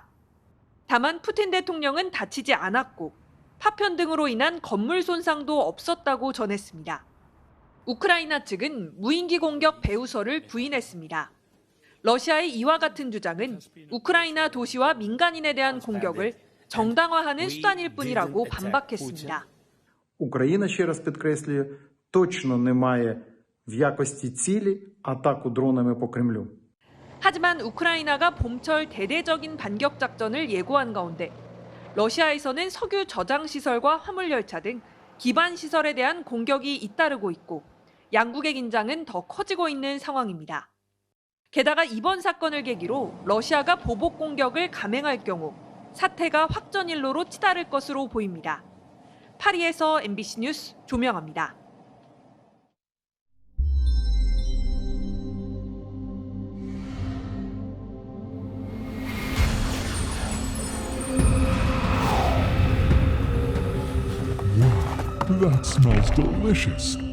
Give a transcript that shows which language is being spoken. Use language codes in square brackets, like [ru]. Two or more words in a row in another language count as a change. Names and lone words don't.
[ko] 다만 푸틴 대통령은 다치지 않았고 파편 등으로 인한 건물 손상도 없었다고 전했습니다. 우크라이나 측은 무인기 공격 배후설을 부인했습니다. 러시아의 이와 같은 주장은 우크라이나 도시와 민간인에 대한 공격을 정당화하는 수단일 뿐이라고 반박했습니다. [uk] Україна, ще раз підкреслюю, точно не має в якості цілі атаку дронами по Кремлю. [ko] 하지만 우크라이나가 봄철 대대적인 반격 작전을 예고한 가운데 러시아에서는 석유 저장 시설과 화물 열차 등 기반 시설에 대한 공격이 잇따르고 있고 양국의 긴장은 더 커지고 있는 상황입니다. 게다가 이번 사건을 계기로 러시아가 보복 공격을 감행할 경우 사태가 확전일로로 치달을 것으로 보입니다. 파리에서 MBC 뉴스 조명아입니다. [en] That smells delicious.